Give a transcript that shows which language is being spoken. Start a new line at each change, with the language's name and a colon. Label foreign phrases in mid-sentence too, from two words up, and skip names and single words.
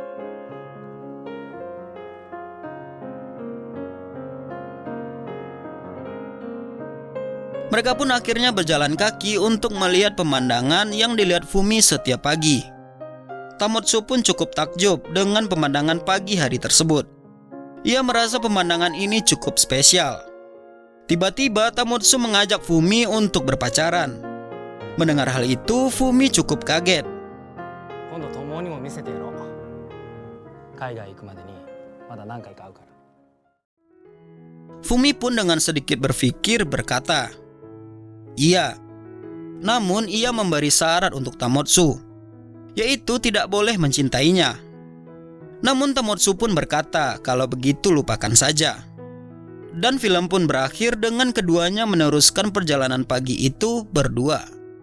Indonesian: Mereka pun akhirnya berjalan kaki untuk melihat pemandangan yang dilihat Fumi setiap pagi. Tamotsu pun cukup takjub dengan pemandangan pagi hari tersebut. Ia merasa pemandangan ini cukup spesial. Tiba-tiba Tamotsu mengajak Fumi untuk berpacaran. Mendengar hal itu, Fumi cukup kaget.
Japanese: 今度友にも見せてやろう。海外行くまでにまだ何回か会うから。
Indonesian: Fumi pun dengan sedikit berpikir berkata, "Iya." Namun ia memberi syarat untuk Tamotsu, yaitu tidak boleh mencintainya. Namun Tamotsu pun berkata kalau begitu lupakan saja. Dan film pun berakhir dengan keduanya meneruskan perjalanan pagi itu berdua.